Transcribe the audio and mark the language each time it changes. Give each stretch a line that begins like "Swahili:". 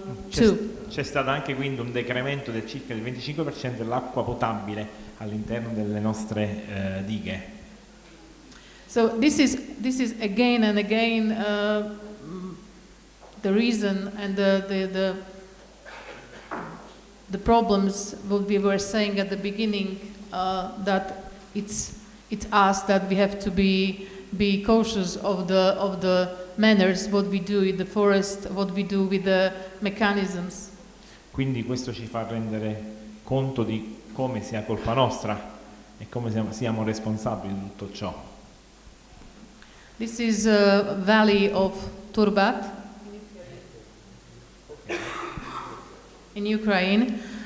Italian: C'è stato anche quindi un decremento del circa del 25% dell'acqua potabile all'interno delle nostre dighe.
English: So this is again and again the reason and the problems what we were saying at the beginning, that it's us that we have to be cautious of the manners, what we do in the forest, what we do with the mechanisms.
Italian: Quindi questo ci fa rendere conto di come sia colpa nostra e come siamo responsabili di tutto ciò.
English: This is a valley of Turbat in Ukraine.